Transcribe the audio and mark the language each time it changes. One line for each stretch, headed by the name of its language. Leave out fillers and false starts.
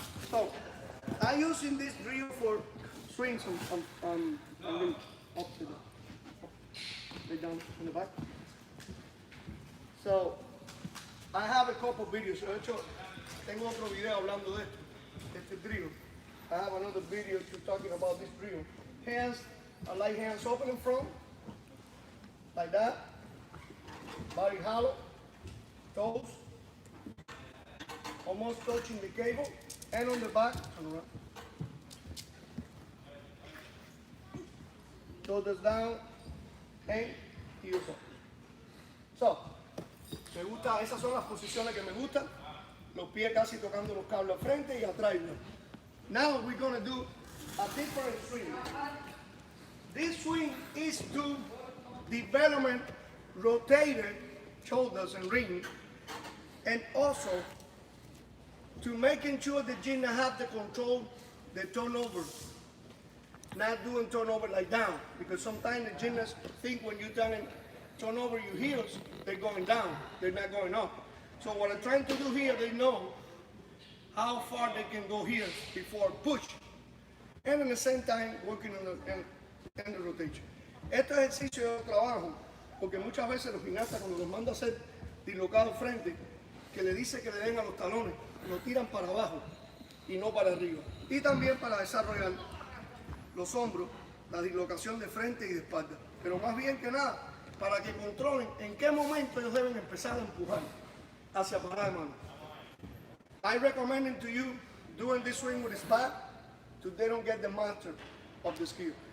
English: So, I'm using this drill for swings on up to the lay down in the back. So, I have a couple videos.
Spanish: De hecho, tengo otro video hablando de este drill.
English: I have another video talking about this drill. Hands, I like hands open in front, like that. Body hollow, toes, almost touching the cable, and on the back, turn around. Shoulders down, and heels up.
Spanish: So, me gusta, esas son las posiciones que me gustan. Los pies casi tocando los cables al frente y atrás.
English: Now we're going to do a different swing. This swing is to development rotated shoulders and ring, and also to making sure the gymnast have the control the turnover. Not doing turnover like down, because sometimes the gymnasts think when you're telling turn over your heels, they're going down, they're not going up. So what I'm trying to do here, they know how far they can go here before push, and at the same time working on the rotation.
Spanish: Este ejercicio yo trabajo porque muchas veces los gimnastas cuando los mando a hacer dislocado frente, que le dice que le den a los talones, lo tiran para abajo y no para arriba. Y también para desarrollar los hombros, la dislocación de frente y de espalda. Pero más bien que nada, para que controlen en qué momento ellos deben empezar a empujar hacia parada de mano.
English: I recommend it to you doing this swing with his back so they don't get the master of the skill.